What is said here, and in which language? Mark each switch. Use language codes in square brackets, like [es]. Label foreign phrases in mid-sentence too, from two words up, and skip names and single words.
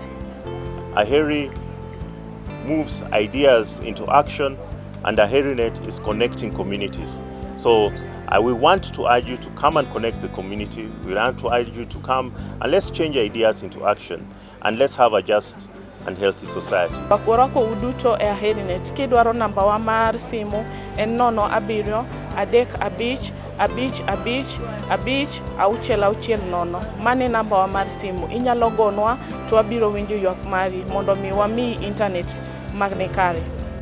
[en] Aheri moves ideas into action, and Aherinet is connecting communities. So we want to urge you to come and connect the community. We want to urge you to come and let's change ideas into action, and let's have a just and healthy society. [luo] Wakuorako uduto e Aherinet. Kidwaro namba wa mar simu en 070 35 55 660. Mane namba wa mar simu. Inyalo gonwa to wabiro winjo ywak mari mondo mi wami internet magne kare.